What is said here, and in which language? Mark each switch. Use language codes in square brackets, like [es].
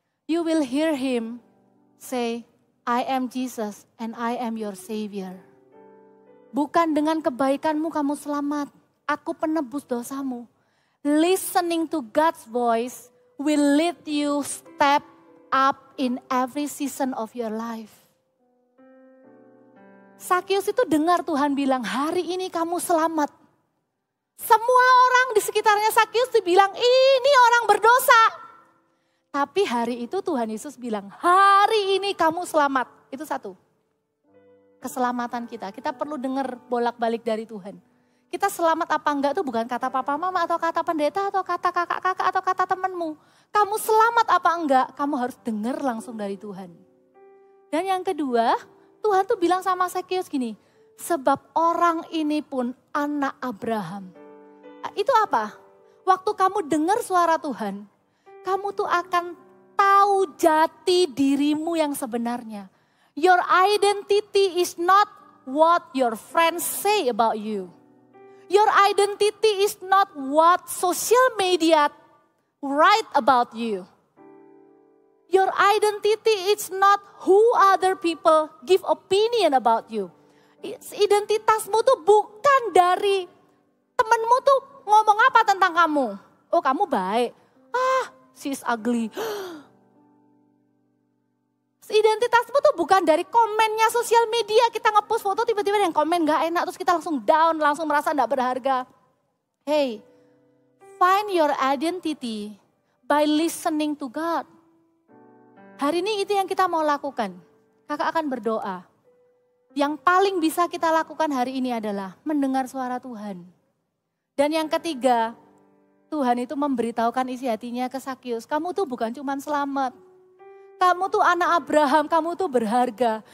[en] You will hear him say, I am Jesus and I am your Savior. [id] Bukan dengan kebaikanmu kamu selamat. Aku penebus dosamu. [en] Listening to God's voice will lead you step up in every season of your life. [id] Zacchaeus itu dengar Tuhan bilang, hari ini kamu selamat. Semua orang di sekitarnya Zacchaeus dibilang, ini orang berdosa. Tapi hari itu Tuhan Yesus bilang, hari ini kamu selamat. Itu satu. Keselamatan kita perlu dengar bolak-balik dari Tuhan. Kita selamat apa enggak itu bukan kata papa mama atau kata pendeta atau kata kakak-kakak atau kata temanmu. Kamu selamat apa enggak, kamu harus dengar langsung dari Tuhan. Dan yang kedua, Tuhan tuh bilang sama Zacchaeus gini, sebab orang ini pun anak Abraham. Itu apa? Waktu kamu dengar suara Tuhan, kamu tuh akan tahu jati dirimu yang sebenarnya. [en] Your identity is not what your friends say about you. Your identity is not what social media write about you. Your identity is not who other people give opinion about you. [id] Identitasmu tuh bukan dari temenmu tuh ngomong apa tentang kamu. Oh kamu baik. [en] She's ugly. [id] Identitasmu tuh bukan dari komennya sosial media. Kita ngepost foto tiba-tiba yang komen gak enak. Terus kita langsung down, langsung merasa gak berharga. [en] Hey, find your identity by listening to God. [id] Hari ini itu yang kita mau lakukan. Kakak akan berdoa. Yang paling bisa kita lakukan hari ini adalah mendengar suara Tuhan. Dan yang ketiga, Tuhan itu memberitahukan isi hatinya ke Zacchaeus. Kamu tuh bukan cuma selamat. Kamu tuh anak Abraham, kamu tuh berharga.